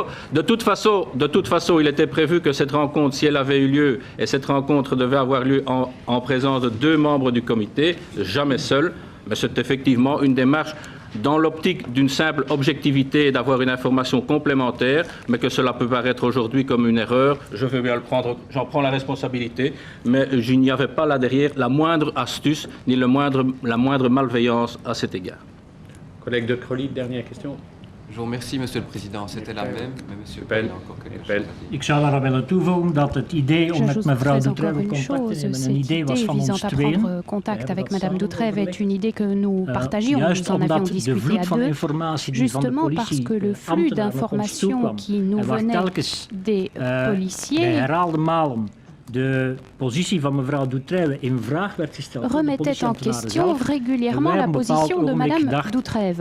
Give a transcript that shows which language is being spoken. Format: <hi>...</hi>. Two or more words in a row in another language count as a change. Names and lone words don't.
<fr>De toute façon, il était prévu que cette rencontre, si elle avait eu lieu, et cette rencontre devait avoir lieu en présence de 2 membres du comité, jamais seul, mais c'est effectivement une démarche dans l'optique d'une simple objectivité et d'avoir une information complémentaire, mais que cela peut paraître aujourd'hui comme une erreur, je veux bien le prendre, j'en prends la responsabilité, mais il n'y avait pas là derrière la moindre astuce, ni la moindre malveillance à cet égard. Collègue De Crolly, dernière question. Je vous remercie, Monsieur le Président. C'était la même, mais Monsieur Peil a encore quelque chose à dire.</fr> <nl>Ik zou daar willen toevoegen dat het idee om met mevrouw Doutrève contact te nemen een idee was van ons tweeën.</nl> <fr>Contact avec Madame Doutrève est une idée que nous partagions, nous en avions discuté à 2, justement parce que le flux d'informations qui nous venait des policiers remettait en question régulièrement la position de Mme Doutrève.</fr>